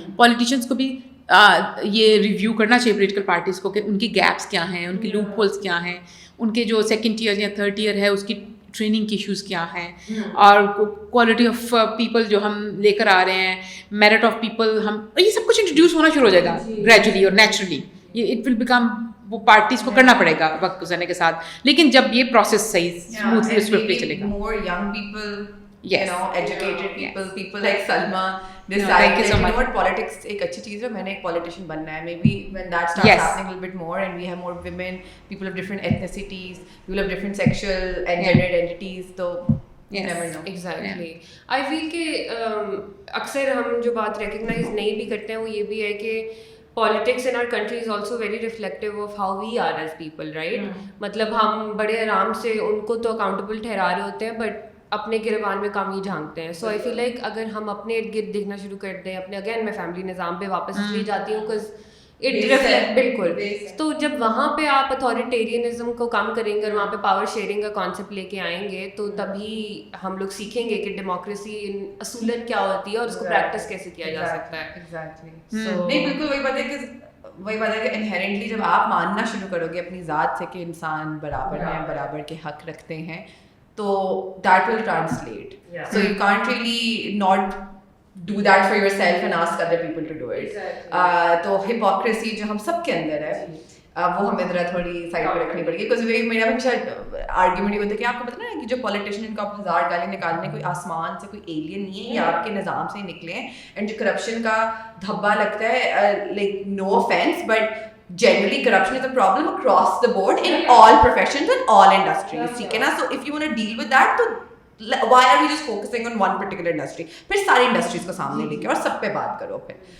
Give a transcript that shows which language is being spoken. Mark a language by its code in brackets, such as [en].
[ur] Politicians کو بھی یہ ریویو کرنا چاہیے پولیٹیکل پارٹیز کو کہ ان کی گیپس کیا ہیں, ان کی لوپ ہولس کیا ہیں, ان کے جو 2nd ٹیئر یا 3rd ٹیئر ہے اس کی ٹریننگ کی ایشوز کیا ہیں, اور کوالٹی آف پیپل جو ہم لے کر آ رہے ہیں, میرٹ آف پیپل, ہم یہ سب کچھ انٹروڈیوس ہونا شروع ہو جائے گا گریجولی اور نیچرلی. یہ اٹ ول بیکم, وہ پارٹیز کو کرنا پڑے گا وقت گزرنے کے ساتھ, لیکن جب یہ پروسیس صحیح اسموتھلی سوئفٹلی چلے گا. [en] more young people, Yes. educated people, people like Salma Thank decide you so much. [ur] what politics ایک اچھی چیز ہے, میں نے ایک politician بننا ہے. [en] Maybe when that starts happening a little bit more and we have more women, people of different ethnicities, people of different sexual and gendered identities, تو you never know. Exactly. I feel [ur] کہ اکثر ہم جو بات recognise نہیں بھی کرتے ہیں وہ یہ بھی ہے کہ [en] politics in our country is also very reflective of how we are as people, right? [ur] مطلب ہم بڑے آرام سے ان کو تو اکاؤنٹیبل ٹھہرا رہے ہوتے ہیں بٹ اپنے گربان میں کم ہی جھانکتے ہیں. [en] so I feel like [ur] اگر ہم اپنے ارد گرد دیکھنا شروع کر دیں, اپنے اگین میں فیملی نظام پہ واپس اس لیے جاتی ہوں بکاز بالکل. تو جب وہاں پہ آپ اتھارٹیرینزم کو کم کریں گے اور وہاں پہ پاور شیئرنگ کا کانسیپٹ لے کے آئیں گے تو تبھی ہم لوگ سیکھیں گے کہ ڈیموکریسی اصولاً کیا ہوتی ہے اور اس کو پریکٹس کیسے کیا جا سکتا ہے. نہیں بالکل وہی بات ہے کہ انہیرنٹلی جب آپ ماننا شروع کرو گے اپنی ذات سے کہ انسان برابر ہیں, برابر کے حق رکھتے ہیں, تو [en] that will translate. So you can't really not do that for yourself and ask other people to do it. [ur] تو hypocrisy جو ہم سب کے اندر ہے وہ ہمیں ذرا تھوڑی سائڈ پہ رکھنی پڑے گی. بیکاز میرا ہمیشہ آرگیومنٹ یہ ہوتا ہے کہ آپ کو پتہ نا کہ جو پولیٹیشین کو آپ 1000 گالی نکالنے کوئی آسمان سے کوئی ایلین نہیں ہے, یہ آپ کے نظام سے ہی نکلے ہیں. [en] and [ur] جو کرپشن کا دھبا لگتا ہے, [en] like no offense but generally corruption is a problem across the board in all professions and all industries, [ur] ٹھیک ہے نا. [en] So if you want to deal with that, تو why are we just focusing on one particular industry? [ur] پھر ساری industries کو سامنے لے کے اور سب پہ بات کرو پھر.